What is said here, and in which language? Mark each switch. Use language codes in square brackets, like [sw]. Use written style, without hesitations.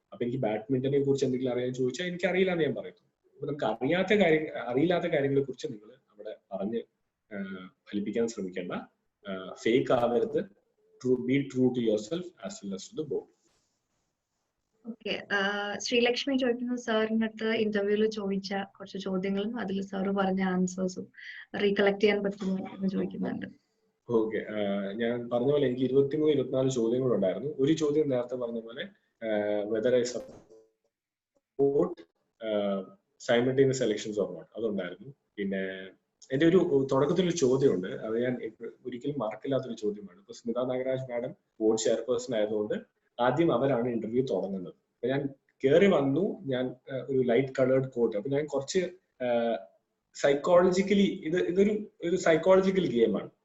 [ml] അപ്പൊ എനിക്ക് ബാഡ്മിന്റനെ കുറിച്ച് എന്തെങ്കിലും അറിയാൻ ചോദിച്ചാൽ എനിക്ക് അറിയില്ല എന്ന് ഞാൻ പറയുന്നു. അപ്പൊ നമുക്ക് അറിയില്ലാത്ത കാര്യങ്ങളെ കുറിച്ച് നിങ്ങൾ അവിടെ പറഞ്ഞ് ഫലിപ്പിക്കാൻ ശ്രമിക്കേണ്ട. ഫേക്ക് ആവരുത്, [en] be true to yourself as well as to the board. [ml] Okay, Sreelakshmi ചോദിക്കുന്നു സാറിന്റെ അടുത്ത് ഇന്റർവ്യൂവിൽ ചോദിച്ച കുറച്ച് ചോദ്യങ്ങളും അതിൽ സാറ് പറഞ്ഞ ആൻസേഴ്സും റീകളക്ട് ചെയ്യാൻ പറ്റുമോ എന്ന് ചോദിക്കുന്നുണ്ട്. ഓക്കെ, ഞാൻ പറഞ്ഞ പോലെ എനിക്ക് 23-24 ചോദ്യങ്ങളുണ്ടായിരുന്നു. ഒരു ചോദ്യം നേരത്തെ പറഞ്ഞ പോലെ [en] whether I support simultaneous elections or not, [ml] അതുണ്ടായിരുന്നു. പിന്നെ എന്റെ ഒരു തുടക്കത്തിലൊരു ചോദ്യമുണ്ട്, അത് ഞാൻ ഒരിക്കലും മറക്കില്ലാത്തൊരു ചോദ്യമാണ്. ഇപ്പൊ Smitha Nagaraj madam board chairperson ആയതുകൊണ്ട് ആദ്യം അവരാണ് ഇന്റർവ്യൂ തുടങ്ങുന്നത്. അപ്പൊ ഞാൻ കയറി വന്നു, ഞാൻ ഒരു ലൈറ്റ് കളേർഡ് കോട്ട്. അപ്പൊ ഞാൻ കുറച്ച് സൈക്കോളജിക്കലി ഇതൊരു സൈക്കോളജിക്കൽ ഗെയിമാണ്.